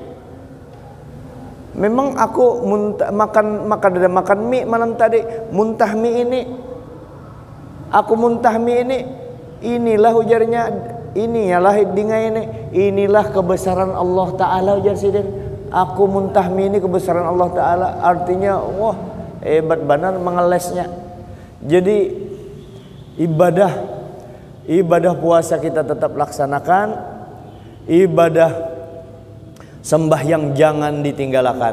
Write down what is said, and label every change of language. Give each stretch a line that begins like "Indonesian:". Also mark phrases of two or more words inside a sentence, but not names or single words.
Indonesian: Memang aku makan mie malam tadi, muntah mie ini. Aku muntah mie ini.
Banjar: Inilah ujarnya, inilah dingai ini. Inilah kebesaran Allah Taala ujar sidin.
Indonesian: Aku muntah mie ini kebesaran Allah Taala. Artinya wah hebat benar mengelesnya. Jadi ibadah puasa kita tetap laksanakan, ibadah sembahyang jangan ditinggalkan.